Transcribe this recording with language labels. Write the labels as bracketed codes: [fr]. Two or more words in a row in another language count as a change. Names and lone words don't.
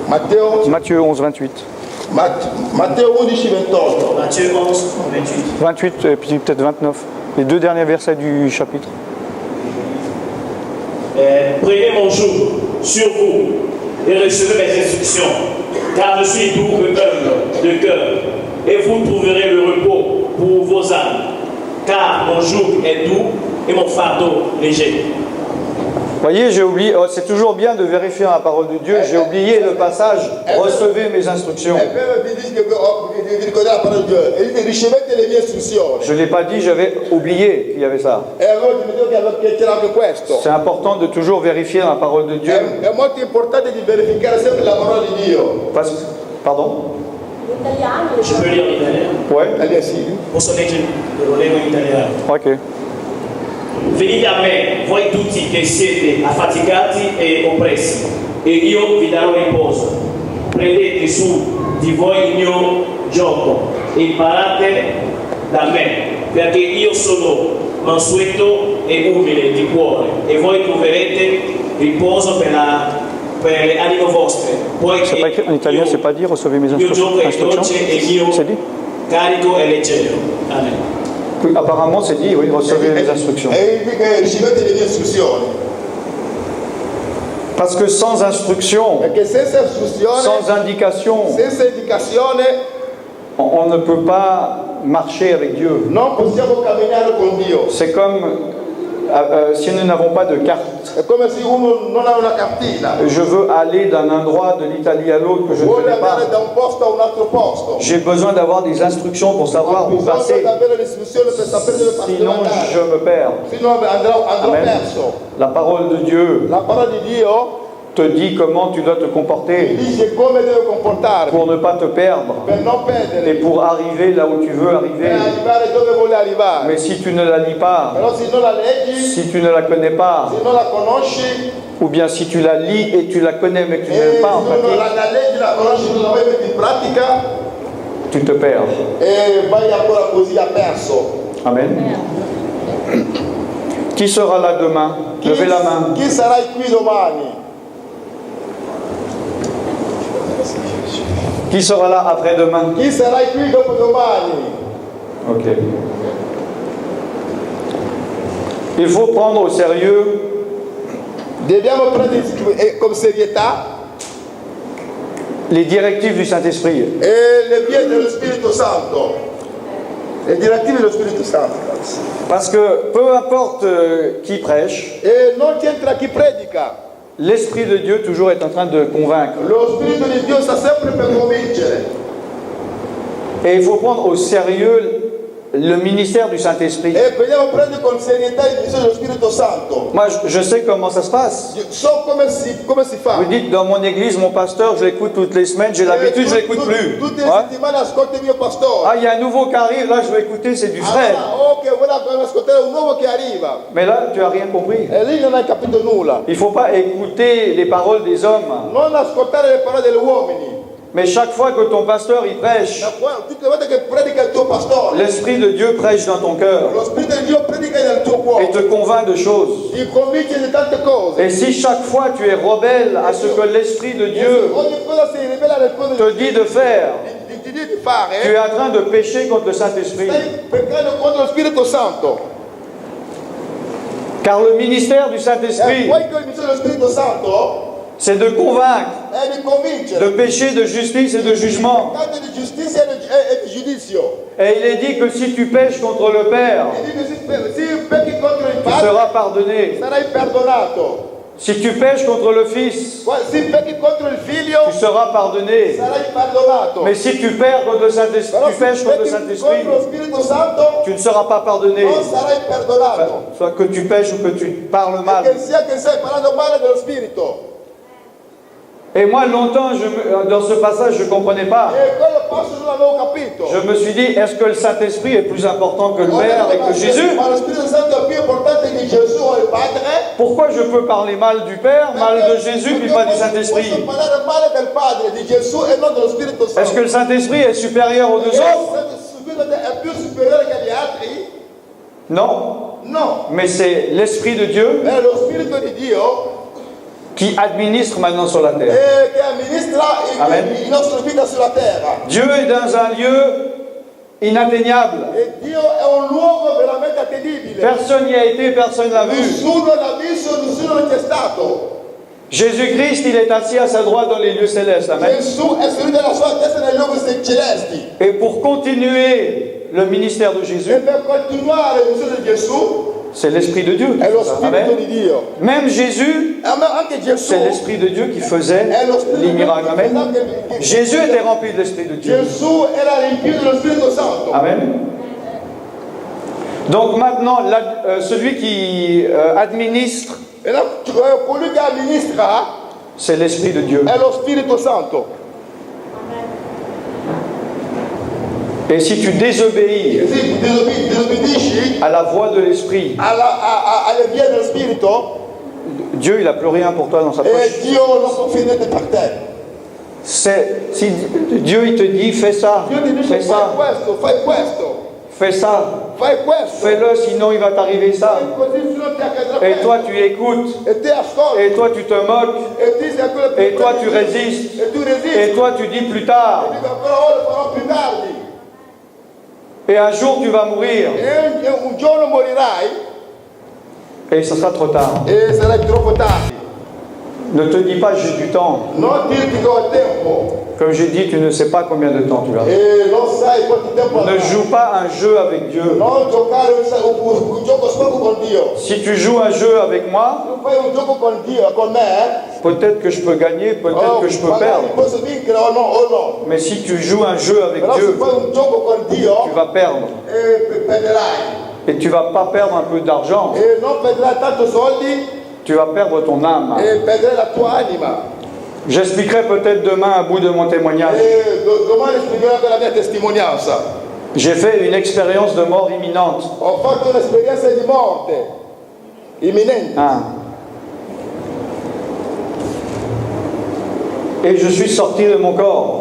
[fr] Matteo, Matthieu 11, 28. Matteo 11, 28. Matthieu 11, 28. 28 et puis peut-être 29. Les 2 derniers versets du chapitre. Prenez mon joug sur vous et recevez mes instructions, car je suis doux et humble de cœur, et vous trouverez le repos pour vos âmes, car mon joug est doux et mon fardeau léger. Voyez, j'ai oublié, oh, c'est toujours bien de vérifier la parole de Dieu, j'ai oublié le passage, recevez mes instructions. [it] È vero che dici che ricordare la parola di Dio e dite ricevete le mie istruzioni. [fr] Je ne l'ai pas dit, j'avais oublié qu'il y avait ça. [it] E allora dimentico che c'era anche questo. [fr] C'est important de toujours vérifier la parole de Dieu. [it] È molto importante di verificare sempre la parola di Dio. [fr] Pardon? Je peux lire en italien. Ouais? Allez, [it] sì. Posso leggere? Lo leggo in italiano. Ok. Venite a me, voi tutti che siete affaticati e oppressi, e io vi darò riposo. Prendete su di voi il mio gioco e imparate da me, perché io sono mansueto e umile di cuore, e voi troverete riposo per le anime vostre. [fr] C'est pas écrit en italien, c'est pas dit recevez mes [it] il mio gioco è [fr] instructions. [it] dolce e il mio [fr] C'est dit? [it] carico è leggero. Amen. [fr] Oui, apparemment c'est dit, oui, recevez mes instructions. [it] E dice ricevete le mie istruzioni. [fr] Parce que sans instruction, [it] Perché senza istruzione, [fr] sans indication, [it] senza indicazione, [fr] on ne peut pas marcher avec Dieu. [it] non possiamo camminare con Dio. [fr] C'est comme si nous n'avons pas de carte. [it] È come se uno non ha una cartina. [fr] Je veux aller d'un endroit de l'Italie à l'autre que je ne [it] Vuole [fr] connais pas. [it] andare da un posto a un altro posto. [fr] J'ai besoin d'avoir des instructions pour savoir [it] Ho [fr] où [it] bisogno [fr] passer. [it] di avere l'istruzione per sapere dove [fr] Sinon, [it] andare. [fr] je me perds. [it] Sinon andrò Amen. perso. [fr] La parole de Dieu [it] La parola di Dio [fr] te dit comment tu dois te [it] ti [fr] comporter [it] dice come devo comportarmi [fr] pour ne pas te perdre [it] per non [fr] et [it] perdere, [fr] pour arriver là où tu veux [it] per [fr] arriver. [it] arrivare dove vuole arrivare. [fr] Mais si tu ne la lis pas, [it] Però se non la leggi, [fr] si tu ne la connais pas, [it] se non la conosci, [fr] ou bien si tu la lis et tu la connais mais que tu ne [it] e [fr] l'aimes [it] se [fr] pas en [it] non [fr] pratique, [it] la leggi, la conosci, non la vuoi mettere in pratica, [fr] tu te perds. [it] e vai ancora così a perso. [fr] Amen. Qui sera là demain? Levez la main. [it] Chi sarai qui domani? [fr] Qui sera là après-demain? [it] Chi sarai qui dopo domani? [fr] Ok. Il faut prendre au sérieux [it] Dobbiamo prendere con serietà [fr] les directives du Saint-Esprit. [it] le vie dello Spirito Santo. Le direttive dello Spirito Santo. [fr] Parce que peu importe qui prêche, [it] E non c'entra chi predica. [fr] l'Esprit de Dieu toujours est en train de convaincre. [it] Lo Spirito di Dio sta sempre per convincere. [fr] Et il faut prendre au sérieux le ministère du Saint-Esprit. [it] E dobbiamo prendere con serietà il ministero dello Spirito Santo. [fr] Moi, je sais comment ça se passe. [it] So come si fa. [fr] Vous dites, dans mon église, mon pasteur, je l'écoute toutes les semaines, j'ai l'habitude, je l'écoute plus. [it] Tutte le [fr] Ouais. [it] settimane ascolta il mio pastore. [fr] Ah, il y a un nouveau qui arrive, là, je vais écouter, c'est du frère. [it] Ok, vuole ascoltare un nuovo che arriva. [fr] Mais là, tu n'as rien compris. [it] E lì non hai capito nulla. [fr] Il ne faut pas écouter les paroles des hommes. [it] Non ascoltare le parole degli uomini. [fr] Mais chaque fois que ton pasteur il prêche, [it] tutte le volte che predica il tuo pastore, [fr] l'Esprit de Dieu prêche dans ton cœur [it] lo Spirito di Dio predica nel tuo cuore, [fr] et te convainc de choses. [it] ti convince di tante cose. [fr] Et si chaque fois tu es rebelle à ce que l'Esprit de Dieu [it] Ogni cosa si rivela alle cose [fr] te dit de faire, [it] ti dice di fare, [fr] tu es en train de pécher contre le Saint-Esprit. [it] stai peccando contro lo Spirito Santo. [fr] Car le ministère du [it] E [fr] Saint-Esprit, [it] poi che il ministero dello Spirito Santo [fr] c'est de convaincre [it] è di convincere [fr] de péché, de justice et de jugement. [it] peccato di giustizia e di giudizio. [fr] Et il est dit que si tu pêches contre le Père, [it] E dice se pecchi contro il [fr] tu [it] Padre [fr] seras pardonné. [it] sarai perdonato. [fr] Si tu pêches contre le Fils, [it] Se pecchi contro il Figlio [fr] tu seras pardonné. [it] sarai perdonato. [fr] Mais si tu perds contre le Saint-Esprit, [it] Però [fr] tu pêches [it] se [fr] contre le [it] pecchi [fr] Saint-Esprit, [it] contro lo Spirito Santo [fr] tu ne seras pas pardonné. [it] non sarai perdonato. [fr] Soit que tu pêches ou que tu parles mal. [it] Che sia che stai parlando male dello Spirito. [fr] Et moi, longtemps, dans ce passage, je ne comprenais pas. [it] E quello passo non l'avevo capito. [fr] Je me suis dit, est-ce que le Saint-Esprit est plus important que le Père et que Jésus? [it] Ma lo Spirito Santo è più importante di Gesù o il Padre? [fr] Pourquoi je peux parler mal du Père, mal de Jésus, puis pas du Saint-Esprit? [it] Posso parlare male del Padre, di Gesù e non dello Spirito Santo. [fr] Est-ce que le Saint-Esprit est supérieur aux deux autres? [it] È più superiore che gli altri? [fr] Non. [it] No. [fr] Mais c'est l'Esprit de Dieu [it] È lo Spirito di Dio [fr] qui administre maintenant sur la terre. [it] che amministra Amen. la nostra vita sulla terra. [fr] Dieu est dans un lieu inatteignable. [it] E Dio è un luogo veramente attendibile. [fr] Personne n'y a été, personne ne l'a vu. [it] Nessuno l'ha visto, nessuno non c'è stato. [fr] Jésus-Christ, il est assis à sa droite dans les lieux célestes. [it] Amen. Gesù è seduto alla sua testa nei luoghi celesti. [fr] Et pour continuer le ministère de [it] E [fr] Jésus, [it] per continuare il ministero di Gesù [fr] c'est l'Esprit de Dieu. [it] è lo Spirito Amen. di Dio. [fr] Même Jésus, [it] Anche Gesù [fr] c'est l'Esprit de Dieu qui faisait [it] è lo Spirito [fr] les miracles. Amen. [it] Amen. [fr] Jésus était rempli de l'Esprit de Dieu. [it] Gesù era riempito dello Spirito Santo. Amen. [fr] Donc maintenant, celui qui administre, [it] E colui che amministra [fr] c'est l'Esprit de Dieu. [it] è lo Spirito Santo. [fr] Et si tu désobéis [it] Se disobbedisci [fr] à la voix de l'Esprit, [it] alle vie dello Spirito, [fr] Dieu, il n'a plus rien pour toi dans sa poche. [it] e Dio non può fare niente per te. [fr] Si Dieu, il te dit, fais ça, [it] Dio ti dice [fr] fais ça, [it] fai questo, [fr] fais ça, [it] fai questo. [fr] fais-le, sinon il va t'arriver ça. [it] Così se non ti accadrà [fr] Et [it] questo. [fr] toi, tu écoutes, [it] E te ascolti. [fr] et toi, tu te moques, [it] E ti sei quello [fr] et toi, tu résistes, [it] E tu resisti. [fr] et toi, tu dis plus tard. [it] Dico però lo farò più tardi. [fr] Et un jour, tu vas mourir, [it] E un giorno morirai [fr] et ce sera trop tard. [it] e sarai troppo tardi. [fr] Ne te dis pas, j'ai du temps. [it] Non dirti che ho tempo. [fr] Comme j'ai dit, tu ne sais pas combien de temps tu as. [it] E non sai quanto tempo [fr] Ne [it] avrai. [fr] joue pas un jeu avec Dieu. [it] Non giocare un gioco sporco con Dio. [fr] Si tu joues un jeu avec moi, [it] Tu fai un gioco con Dio, con me, [fr] peut-être que je peux gagner, peut-être que je peux [it] magari [fr] perdre. [it] posso vincere o no. [fr] Mais si tu joues un jeu avec [it] Però se [fr] Dieu, [it] fai un gioco con Dio, [fr] tu vas perdre. [it] perderai. [fr] Et tu vas pas perdre un peu d'argent, [it] E non perderai tanto soldi [fr] tu vas perdre ton âme. [it] e perderai la tua anima. [fr] J'expliquerai peut-être demain à bout de mon témoignage. [it] E domani spiegherò anche la mia testimonianza. [fr] J'ai fait une expérience de mort imminente. [it] Ho fatto un'esperienza di morte imminente. [fr] Hein. Et je suis sorti de mon corps.